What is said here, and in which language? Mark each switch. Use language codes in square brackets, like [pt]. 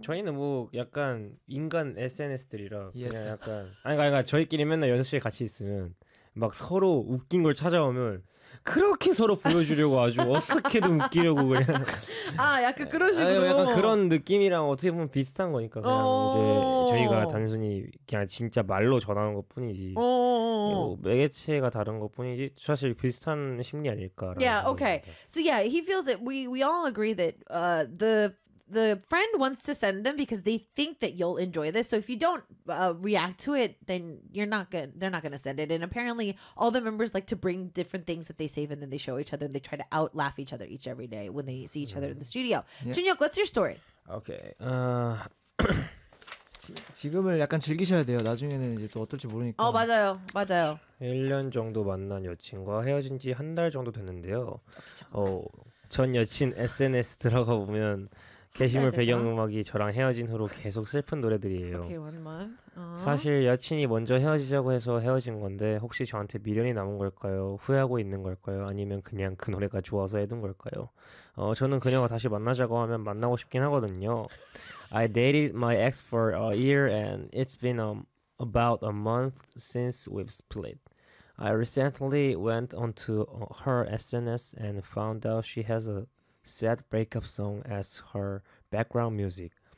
[ko] 저희는 뭐 약간 인간 SNS들이라 그냥 약간 아니 저희끼리 맨날 연습실에 같이 있으면 막 서로 웃긴 걸 찾아오면 그렇게 서로 보여주려고 아주 어떻게든 웃기려고 그냥 아 약간 그런 식으로 아니, 약간 그런 느낌이랑 어떻게 보면 비슷한 거니까 그냥 이제 저희가 단순히 그냥 진짜 말로 전하는 것 뿐이지 뭐 매개체가 다른 것 뿐이지 사실 비슷한 심리 아닐까 [en] Yeah, okay. [ko] 같아. [en] So yeah, he feels that we all agree that the friend wants to send them because they think that you'll enjoy this. So if you don't react to it, then they're not going to send it. And apparently all the members like to bring different things that they save and then they show each other and they try to out laugh each other each every day when they see each other in the studio. Yeah. Junhyuk, what's your story? Okay. [ko] 지금을 약간 즐기셔야 돼요. 나중에는 이제 또 어떨지 모르니까. 어, 맞아요. 맞아요. 1년 정도 만난 여친과 헤어진 지 한 달 정도 됐는데요. 전 여친 SNS 들어가 보면 게시물 배경음악이 저랑 헤어진 후로 계속 슬픈 노래들이에요. [en] Okay, one month. [ko] 사실 여친이 먼저 헤어지자고 해서 헤어진 건데 혹시 저한테 미련이 남은 걸까요? 후회하고 있는 걸까요? 아니면 그냥 그 노래가 좋아서 해둔 걸까요? 저는 그녀가 다시 만나자고 하면 만나고 싶긴 하거든요. [en] I dated my ex for a year and it's been about a month since we've split. I recently went onto her SNS and found out she has a sad breakup song as her background music.